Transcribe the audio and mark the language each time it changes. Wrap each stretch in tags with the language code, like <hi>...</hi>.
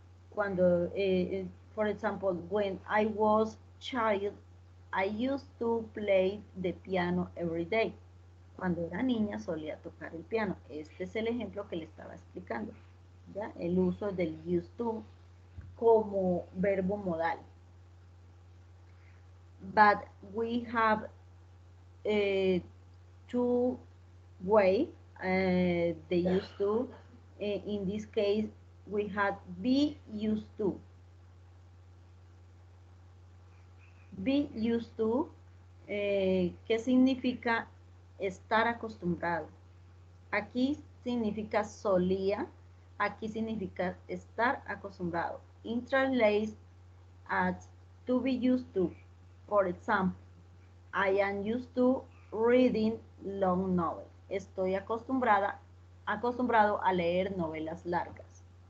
<es>Cuando,</es> <en>for example, when I was child, I used to play the piano every day.</en> <es>Cuando era niña solía tocar el piano. Este es el ejemplo que le estaba explicando, ¿ya? El uso del used to como verbo modal.</es> <en>But we have two ways they used to. In this case, we had be used to.</en> <es>Be used to, ¿qué significa estar acostumbrado? Aquí significa solía, aquí significa estar acostumbrado.</es> <en>In translate as to be used to. For example, I am used to reading long novels.</en> <es>Estoy acostumbrado a leer novelas largas.</es>